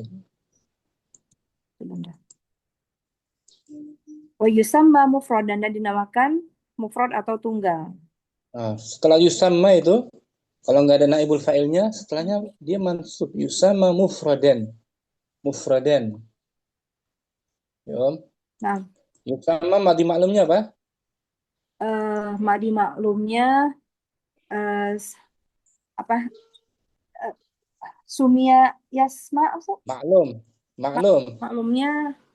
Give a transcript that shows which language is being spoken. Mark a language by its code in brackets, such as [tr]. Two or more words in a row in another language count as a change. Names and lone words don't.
[id] Satu benda. [ar] ويسمى مفردا, [id] dan dinamakan mufrad atau tunggal. Nah, setelah yusamma itu, kalau nggak ada naibul fa'ilnya, setelahnya dia mansub. [ar] يسمى مفردا. مفردا. Ya, [id] Nah, [ar] يسمى ماضي [id] maklumnya apa? madi maklumnya apa? [ar] سمي يسمى, [id] Maklum. maklumnya